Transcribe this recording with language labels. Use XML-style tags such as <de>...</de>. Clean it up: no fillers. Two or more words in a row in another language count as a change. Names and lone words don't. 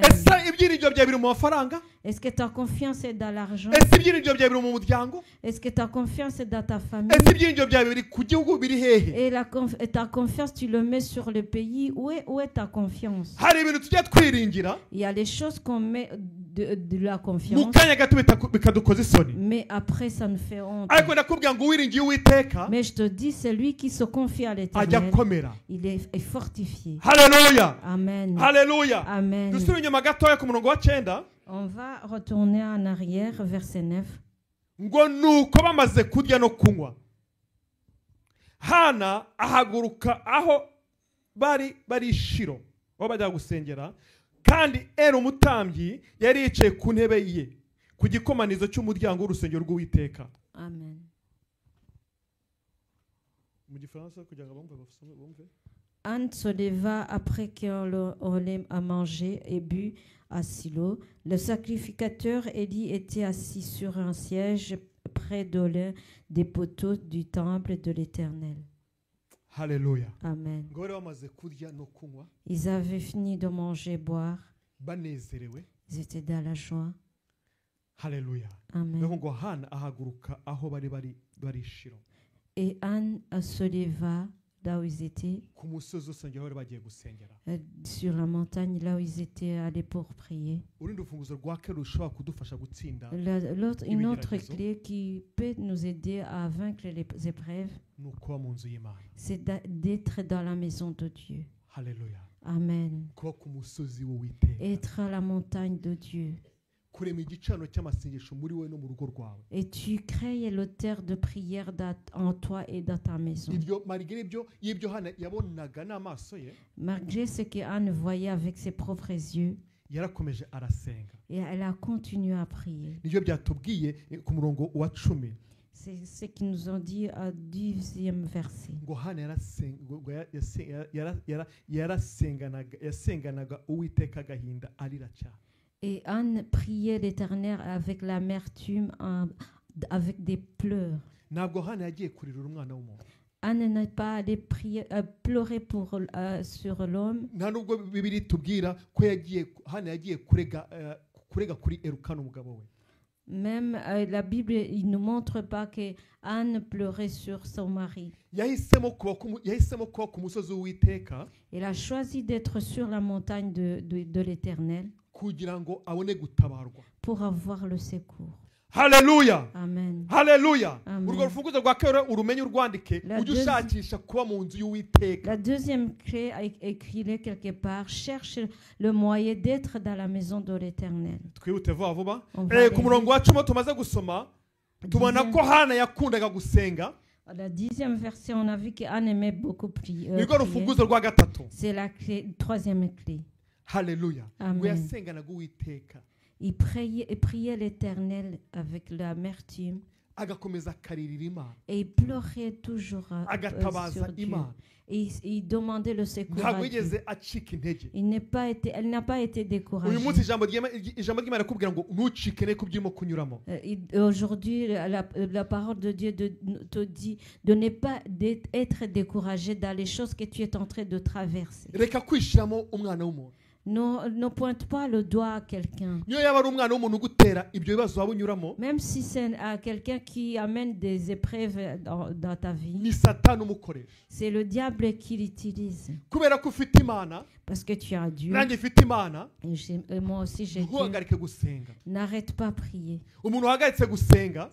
<fr>Est-ce que ta confiance est dans l'argent? Est-ce que ta confiance est dans ta famille? Et ta confiance, tu le mets sur le pays? Où est ta confiance? Il y a des choses qu'on met de la</fr> <rw>mu</rw> <fr>confiance,</fr> <rw>kanya gato bikadukoza isoni</rw> <fr>mais après ça nous fait honte.</fr> <rw>ariko ndakubwira ngo uwiringiye uwiteka</rw> <fr>Mais je te dis, celui qui se confie à</fr> <rw>ajya</rw> <fr>l'Éternel,</fr> <rw>akomera.</rw> <fr>il est fortifié.</fr> <rw>Haleluya, Amen. haleluya. Amen. dusubire inyuma gatoya ku murongo wa 9 On va retourner en arrière, verset 9. ngo nuko bamaze kurya no kunywa Hana ahaguruka aho bari Shilo aho bajya gusengera, kandi umutambyi yari yicaye ku ntebe ye ku gikomanizo cy'umuryango w'urusengero rw'Uwiteka. Amen. Mu gifaransa kugira ngo bumve.</rw> <fr>Anne se leva après qu'on a mangé et bu à Silo. Le sacrificateur Élie était assis sur un siège près de l'un des poteaux du temple de l'Éternel.</fr> <rw>Haleluya. Amen. Ngo bari bamaze kurya no kunywa</rw> <fr>Ils avaient fini de manger et boire.</fr> <rw>banezerewe.</rw> <fr>Ils étaient dans la joie.</fr> <rw>Haleluya. Amen. Ngo Hana ahaguruka aho bari Shilo</rw> <fr>Et Anne se leva là où ils étaient,</fr> <rw>ku musozi usengero aho bagiye gusengera.</rw> <fr>sur la montagne là où ils étaient allés pour prier.</fr> <rw>Urundi rufunguzo rwa kera rushobora kudufasha gutsinda</rw> <fr>Une autre clé qui peut nous aider à vaincre les épreuves,</fr> <rw>ni ukuba mu nzu y'Imana.</rw> <fr>c'est d'être dans la maison de Dieu.</fr> <rw>Haleluya. Amen. Kuba ku musozi w'Uwiteka,</rw> <fr>Être à la montagne de Dieu.</fr> <rw>kurema igicaniro cy'amasengesho muri wowe no mu rugo rwawe.</rw> <fr>Et tu crées l'autel de prière en toi et dans ta maison.</fr> <rw>Ibyo marigere y'ibyo Hana yabonaga n'amaso ye,</rw> <fr>Malgré ce qu'Anne voyait avec ses propres yeux,</fr> <rw>yarakomeje arasenga.</rw> <fr>et elle a continué à prier.</fr> <rw>Nibyo byatubwiye ku murongo wa 10</rw> <fr>C'est ce qu'ils nous ont dit au 10e verset.</fr> <rw>ngo Hana yasenganaga Uwiteka agahinda arira cyane.</rw> <fr>Et Anne priait l'Éternel avec l'amertume, avec des pleurs.</fr> <rw>Ntabwo Hana yagiye kuririra umwana w'umuntu.</rw> <fr>Anne n'est pas allée pleurer sur l'homme.</fr> <rw>Nta nubwo Bibiliya itubwira ko Hana yagiye kurega kuri Elukana umugabo we.</rw> <fr>Même la Bible ne nous montre pas que Anne pleurait sur son mari.</fr> <rw>Yahisemo kuba ku musozi w'Uwiteka</rw> <fr>Elle a choisi d'être sur la montagne de l'Éternel</fr> <rw>kugira ngo abone gutabarwa.</rw> <fr>pour avoir le secours.</fr> <rw>Haleluya. Amen. Haleluya. Amen. Urwo rufunguzo rwa kera urumenye urwandike</rw> <fr>La</fr> <rw>ujye</rw> <fr>deuxi-</fr> <rw>ushakisha kuba mu nzu y'Uwiteka.</rw> <fr>La deuxième clé, écrit-le quelque part, cherche le moyen d'être dans la maison de l'Éternel.</fr> <rw>Twihute vuba vuba.</rw> <fr>On va aller</fr> <rw>Ku murongo wa 10 tumaze gusoma tubona ko Hana yakundaga gusenga.</rw> <fr>La 10e verset, on a vu qu'Anne aimait beaucoup prier.</fr> <rw>Nirwo rufunguzo rwa gatatu.</rw> <fr>C'est la troisième clé.</fr> <rw>Haleluya. Amen. Ngo yasenganaga Uwiteka</rw> <fr>Il priait l'Éternel avec l'amertume</fr> <rw>agakomeza akaririra Imana,</rw> <fr>et il pleurait toujours</fr> <rw>agatabaza</rw> <fr>sur Dieu.</fr> <rw>Imana.</rw> <fr>Et il demandait le secours</fr> <rw>Ntabwo</rw> <fr>à Dieu.</fr> <rw>yigeze acika intege.</rw> <fr>Elle n'a pas été découragée.</fr> <rw>Uyu munsi ijambo ry'Imana akubwira ngo ntucike ne kubyimo kunyuramo.</rw> <fr>Aujourd'hui, la parole de Dieu te dit de ne pas être découragé dans les choses que tu es en train de traverser.</fr> <rw>Reka kwishiramo umwana w'umuntu.</rw> <fr>Ne pointe pas le doigt à quelqu'un.</fr> <rw>Niyo yaba ari umwana w'umuntu ugutera ibyo bibazo waba unyuramo,</rw> <fr>Même si c'est quelqu'un qui amène des épreuves dans ta vie,</fr> <rw>ni Satani umukoresha.</rw> <fr>c'est le diable qui l'utilise.</fr> <rw>Kubera ko ufite Imana,</rw> <fr>Parce que tu as Dieu,</fr> <rw>nanjye mfite Imana,</rw> <fr>et moi aussi j'ai Dieu.</fr> <rw>ntuhagarike gusenga.</rw> <fr>N'arrête pas de prier.</fr> <rw>Umuntu wahagaritse gusenga</rw>